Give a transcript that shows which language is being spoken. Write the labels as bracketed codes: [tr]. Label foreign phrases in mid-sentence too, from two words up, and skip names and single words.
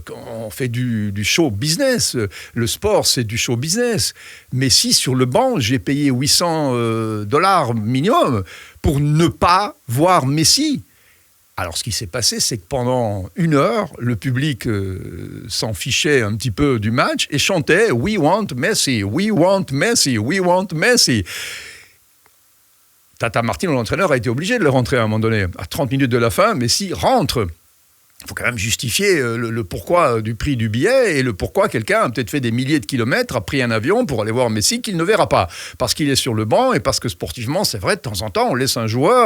[fr] On fait du [en] show business. [fr] Le sport, c'est du [en] show business. [fr] Messi sur le banc, j'ai payé 800 dollars minimum pour ne pas voir Messi. Alors, ce qui s'est passé, c'est que pendant 1 heure, le public s'en fichait un petit peu du match et chantait « [en] We want Messi, we want Messi, we want Messi ». [fr] Tata Martino, l'entraîneur, a été obligé de le rentrer à un moment donné. À 30 minutes de la fin, Messi rentre. Il faut quand même justifier le pourquoi du prix du billet et le pourquoi quelqu'un a peut-être fait des milliers de kilomètres, a pris un avion pour aller voir Messi qu'il ne verra pas. Parce qu'il est sur le banc et parce que sportivement, c'est vrai, de temps en temps, on laisse un joueur...